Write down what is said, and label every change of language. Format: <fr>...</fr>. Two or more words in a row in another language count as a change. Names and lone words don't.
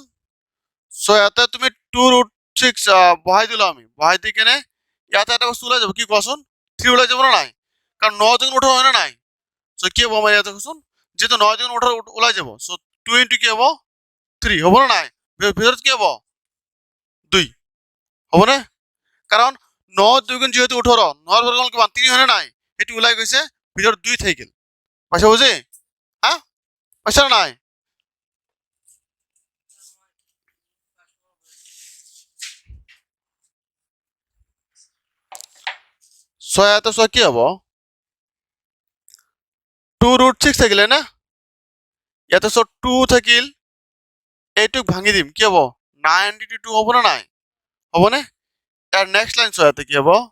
<as>সো ইয়াতে তুমি 2√6 বহাই দিলো আমি বহাই দি কেনে ইয়াতে এটা বস্তু ওলাই যাব কি কোৱাচোন 3 ওলাই যাব না নাই কারণ 9 দুগুণ 18 হয় না নাই সো কি হ'ব আমাৰ ইয়াতে কোৱাচোন যেহেতু 9 দুগুণ 18 ওলাই যাব সো 2 ইনটু কি হ'ব 3 হ'ব না নাই ভিতৰত কি হ'ব 2 হ'ব না কারণ 9 দুগুণ যেহেতু 18 9 বর্গমূল কিমান 3 হয় না নাই এটি ওলাই গৈছে ভিতৰত 2 থাকিল পাইছা বুজি হ্যাঁ পাইছা না নাই সো ইয়াতে সো কি হ'ব 2√6 থাকিলে না ইয়াতে সো 2 থাকিল এইটুক ভাঙি দিম কি হ'ব 9 into 2 হ'ব না নাই হ'ব না ইয়াৰ নেক্সট লাইন সো ইয়াতে কি হ'ব</as>